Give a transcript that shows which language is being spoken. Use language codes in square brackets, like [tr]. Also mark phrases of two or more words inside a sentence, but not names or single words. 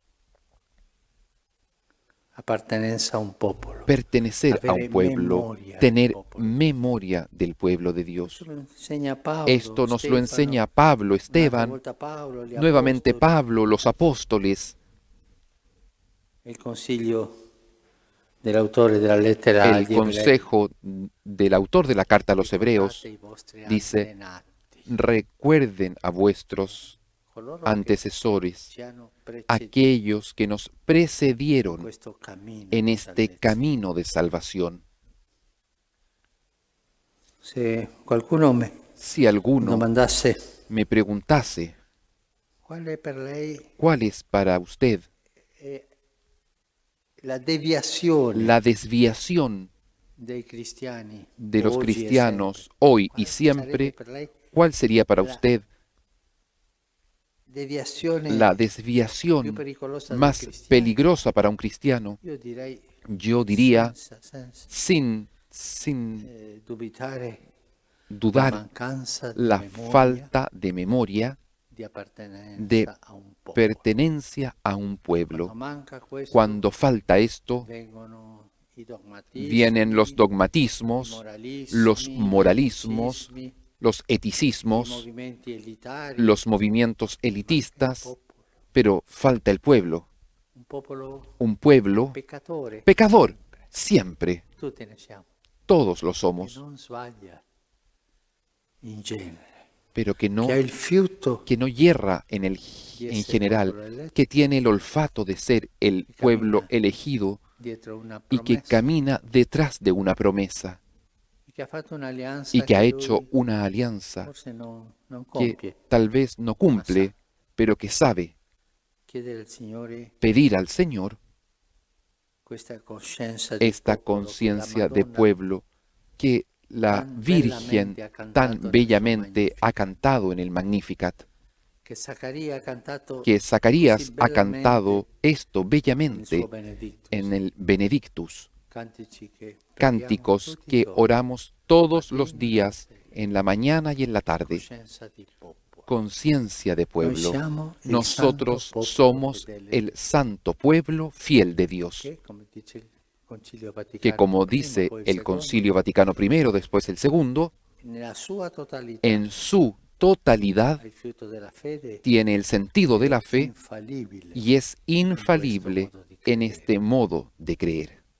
[es] Pertenecer a un pueblo, tener memoria del pueblo de Dios. Esto nos lo enseña Pablo, Esteban, nuevamente Pablo, los apóstoles. [it] dell'autore della lettera [es] El [it] agli Ebrei. [es] consejo del autor de la carta a los Hebreos [it] Ricordate i vostri dice, antenati, [es] recuerden a vuestros [it] coloro che [es] antecesores, [it] ci hanno preceduto [es] aquellos que nos [it] in [es] precedieron [it] questo cammino [es] en [it] di [es] este [it] salvezza. [es] camino de salvación. [it] Se qualcuno mi [es] Si alguno [it] domandasse [es] me preguntase, [it] qual è per lei [es] ¿cuál es para usted [it] la deviazione [es] la desviación [it] dei cristiani [es] de los [it] oggi e [es] cristianos hoy y [it] sempre? Qual [es] siempre? [it] sarebbe per lei [es] ¿Cuál sería para [it] la [es] usted [it] deviazione [es] la [it] più [es] desviación [it] pericolosa del [es] más [it] cristiano? [es] peligrosa para un cristiano? [it] Io direi [es] Yo diría, [it] senza [es] sin [it] dubitare la [es] dudar, [it] mancanza di [es] la [it] memoria, [es] falta de memoria [it] di appartenenza [es] de [it] a un popolo. [es] pertenencia a un [it] Quando [es] pueblo. [it] manca questo, [es] Cuando falta esto, [it] vengono i dogmatismi, [es] vienen los [it] i [es] dogmatismos, [it] moralismi, [es] los [it] gli [es] moralismos, [it] eticismi, [es] los [it] i [es] eticismos, [it] movimenti elitari, [es] los movimientos [it] ma il [es] elitistas, [it] popolo, [es] pero falta el pueblo. Un pueblo [it] peccatore, [es] pecador, siempre. [it] tutti ne siamo, [es] Todos lo [it] che [es] somos, [it] non sbaglia in genere, [es] pero que no [it] che ha il fiuto [es] hierra en [it] di [es] en [it] essere popolo [es] general, [it] eletto [es] que tiene el olfato de ser el que pueblo camina elegido [it] dietro una [es] y que [it] promessa, [es] camina detrás de una promesa [it] e che ha fatto un'alleanza [es] y que ha [it] che [es] hecho [it] lui [es] una alianza [it] forse non [es] que [it] compie. [es] tal vez no cumple, pero que sabe [it] Chiedere al Signore [es] pedir al Señor [it] questa coscienza di [es] esta [it] popolo che la [es] conciencia de [it] Madonna [es] pueblo que la tan Virgen [it] bellamente ha cantato [es] tan [it] nel suo [es] bellamente [it] Magnificat, [es] ha cantado en el Magnificat, [it] che Zaccaria ha cantato [es] que Zacarías [it] così [es] ha [it] bellamente [es] cantado esto [it] nel [es] bellamente [it] suo Benedictus, [es] en el Benedictus, [it] cantici che preghiamo [es] cánticos [it] tutti i [es] que [it] giorni, [es] oramos todos los [it] mattina e [es] días, [it] sera. [es] en la mañana y en la tarde. [it] Coscienza di popolo. [es] Conciencia de [it] Noi [es] pueblo. [it] siamo il [es] Nosotros [it] santo popolo [es] somos [it] fedele, [es] el santo pueblo fiel de Dios, [it] che, come dice il Concilio [es] que [it] Vaticano [es] como [it] I, [es] dice [it] poi il [es] el [it] secondo, [es] Concilio Vaticano I, después el segundo, [it] nella sua totalità [es] en su totalidad [it] il fiuto della fede [es] tiene el sentido de la fe [it] infalibile [es] y es [it] in questo [es] infalible [it] modo di [es] en [it] credere. [es] este modo de creer.